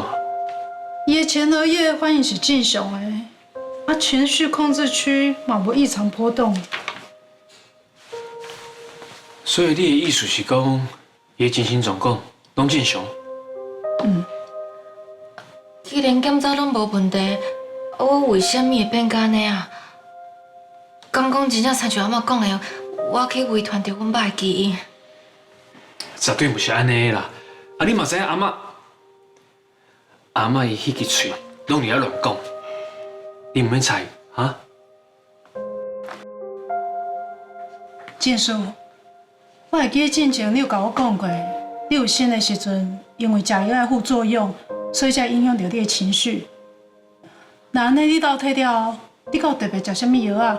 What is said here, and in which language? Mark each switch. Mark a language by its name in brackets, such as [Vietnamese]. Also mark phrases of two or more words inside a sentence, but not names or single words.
[Min Nan Chinese] 伊的前额叶反应是正常的，情绪控制区嘛无异常波动。所以你的意思是讲，伊的精神状况拢正常？既然检查拢无问题，我为什么会变甲安尼啊？敢讲真正亲像阿嬷讲的，我去违反着阮爸的基因。绝对不是安尼啦！啊，你嘛知影阿嬷伊迄支嘴拢伫遐乱讲，你唔免猜哈？建叔，我会记得进前你有甲我讲过，你有生的时阵，因为食药的副作用， 所以才影响到你的情绪。那安尼你倒退了，你有特别食啥物药啊？